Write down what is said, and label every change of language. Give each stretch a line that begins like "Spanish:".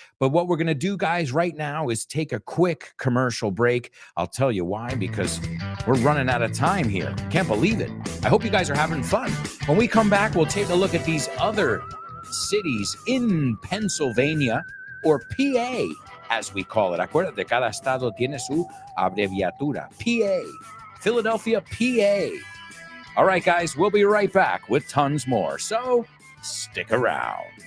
English: But what we're going to do, guys, right now is take a quick commercial break. I'll tell you why, because we're running out of time here. Can't believe it. I hope you guys are having fun. When we come back, we'll take a look at these other cities in Pennsylvania, or PA, as we call it.
Spanish: Acuérdate, cada estado tiene su abreviatura.
English: PA, Philadelphia, PA. All right, guys, we'll be right back with tons more. So stick around.